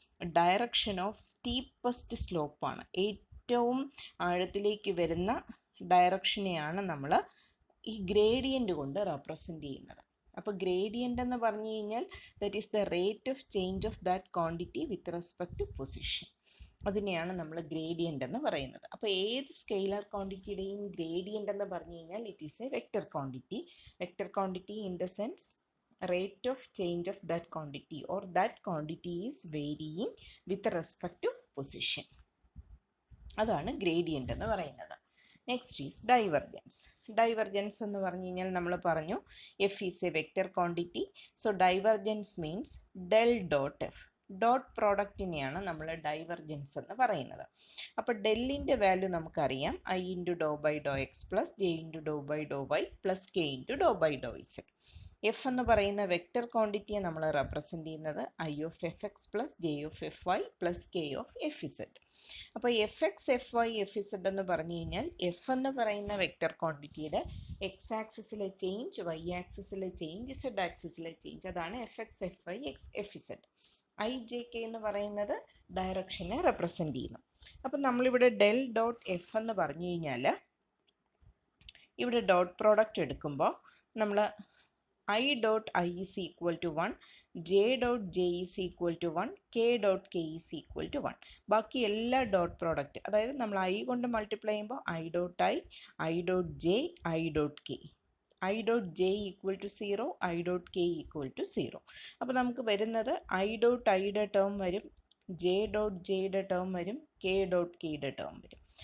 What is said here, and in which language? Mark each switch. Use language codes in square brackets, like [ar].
[ml] Direction of steepest സ്ലോപ്പാണ്. ഏറ്റവും ആഴത്തിലേക്ക് വരുന്ന ഡയറക്ഷനെയാണ് നമ്മൾ ഈ ഗ്രേഡിയൻ്റ് കൊണ്ട് റെപ്രസെൻ്റ് ചെയ്യുന്നത്. അപ്പോൾ ഗ്രേഡിയൻ്റ് എന്ന് പറഞ്ഞു കഴിഞ്ഞാൽ [en] That is the rate of change of that quantity with respect to position. [ml] അതിനെയാണ് നമ്മൾ ഗ്രേഡിയൻ്റ് എന്ന് പറയുന്നത്. അപ്പോൾ ഏത് സ്കെയിലർ ക്വാണ്ടിറ്റിയുടെയും ഗ്രേഡിയൻ്റ് എന്ന് പറഞ്ഞു കഴിഞ്ഞാൽ [en] It is a vector quantity. Vector quantity in the sense rate of change of that quantity or that quantity is varying with respect to position. [ml] അതാണ് ഗ്രേഡിയൻ്റ് എന്ന് പറയുന്നത്. [en] Next is divergence. [ml] ഡൈവർജൻസ് എന്ന് പറഞ്ഞു കഴിഞ്ഞാൽ നമ്മൾ പറഞ്ഞു [en] F is a vector quantity. So divergence means del dot F. [ml] Dot പ്രോഡക്റ്റിനെയാണ് നമ്മൾ divergence എന്ന് പറയുന്നത്. അപ്പോൾ ഡെല്ലിൻ്റെ വാല്യൂ നമുക്കറിയാം, [en] I into do by do X plus J into do by do Y plus K into do by do Z. [ml] F എന്ന് പറയുന്ന vector ക്വാണ്ടിറ്റിയെ നമ്മൾ represent ചെയ്യുന്നത് [en] I of F X plus J of F Y plus K of F Z. [ml] അപ്പോൾ F X F Y F Z എന്ന് പറഞ്ഞു കഴിഞ്ഞാൽ F എന്ന് പറയുന്ന vector ക്വാണ്ടിറ്റിയുടെ X ആക്സിസിലെ change, Y ആക്സിസിലെ change, Z ആക്സിസിലെ change, അതാണ് F X F Y F Z. I J K എന്ന് പറയുന്നത് ഡയറക്ഷനെ represent ചെയ്യുന്നു. അപ്പം നമ്മളിവിടെ ഡെൽ ഡോട്ട് എഫ് എന്ന് പറഞ്ഞു കഴിഞ്ഞാൽ ഇവിടെ ഡോട്ട് പ്രോഡക്റ്റ് എടുക്കുമ്പോൾ നമ്മൾ [en] I dot I is equal to 1, J dot J is equal to 1, K dot K is equal to 1. [ml] ബാക്കി എല്ലാ ഡോട്ട് പ്രോഡക്റ്റ്, അതായത് നമ്മൾ ഐ കൊണ്ട് മൾട്ടിപ്ലൈ ചെയ്യുമ്പോൾ [en] I dot I dot J, I dot K, I dot J equal to 0, I dot K equal to 0. [ml] അപ്പോൾ നമുക്ക് വരുന്നത് I dot ഐയുടെ ടേം വരും, ജെ ഡോട്ട് ജെയുടെ ടേം വരും, കെ ഡോട്ട് കെയുടെ ടേം വരും.